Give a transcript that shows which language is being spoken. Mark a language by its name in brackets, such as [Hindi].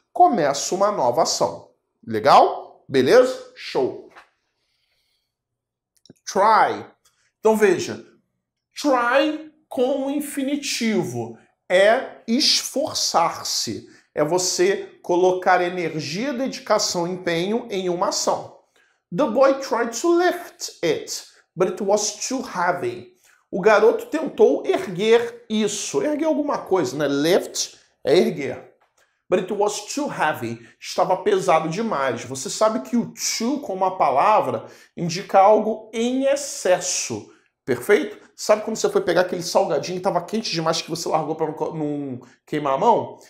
[Portuguese] Começo uma nova ação. Legal? Beleza? Show. Try. Então veja, try com o infinitivo é esforçar-se. É você colocar energia, dedicação, empenho em uma ação. [English] The boy tried to lift it, but it was too heavy. [Portuguese] O garoto tentou erguer isso. Erguer alguma coisa, né? Lift é erguer. [English] But it was too heavy. [Portuguese] Estava pesado demais. Você sabe que o too, como uma palavra, indica algo em excesso. Perfeito? Sabe quando você foi pegar aquele salgadinho que estava quente demais que você largou para não queimar a mão?